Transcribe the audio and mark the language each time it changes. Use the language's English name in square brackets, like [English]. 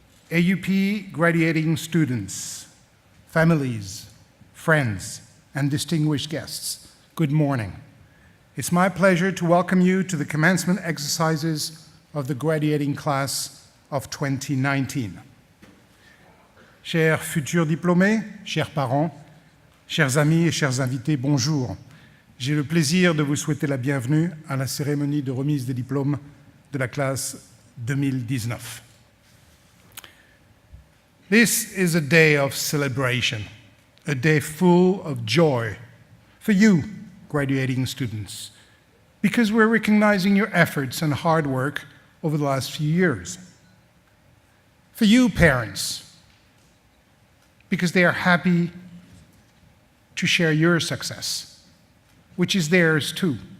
[English] AUP graduating students, families, friends, and distinguished guests, good morning. It's my pleasure to welcome you to the commencement exercises of the graduating class of 2019. [French] Chers futurs diplômés, chers parents, chers amis et chers invités, bonjour. J'ai le plaisir de vous souhaiter la bienvenue à la cérémonie de remise des diplômes de la classe 2019. [English] This is a day of celebration, a day full of joy for you, graduating students, because we're recognizing your efforts and hard work over the last few years. For you, parents, because they are happy to share your success, which is theirs too.